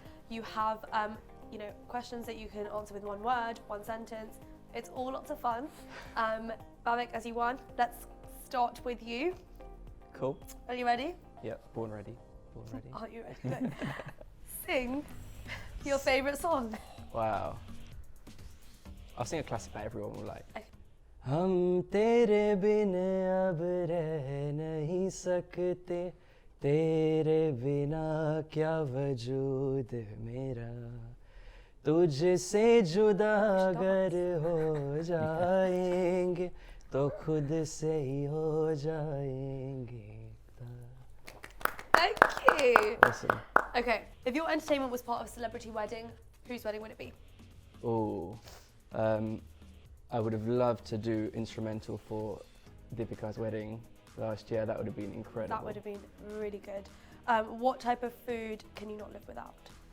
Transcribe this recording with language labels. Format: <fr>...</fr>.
<en>You have, questions that you can answer with one word, one sentence. It's all lots of fun. Bhavik, as you won, let's start with you. Cool. Are you ready? Yep, born ready. Born ready. Are you ready? Good. Sing your favourite song. Wow. I'll sing a classic that everyone will like. Okay.</en> <hi>हम तेरे बिन अब रह नहीं सकते, तेरे बिना क्या वजूद मेरा, तुझसे जुदा अगर हो जाएंगे तो खुद से ही हो जाएंगे.</hi> <en>Thank you. Awesome. Okay, if your entertainment was part of a celebrity wedding, whose wedding would it be? Oh, I would have loved to do instrumental for Deepika's wedding last year. That would have been incredible. That would have been really good. What type of food can you not live without?</en>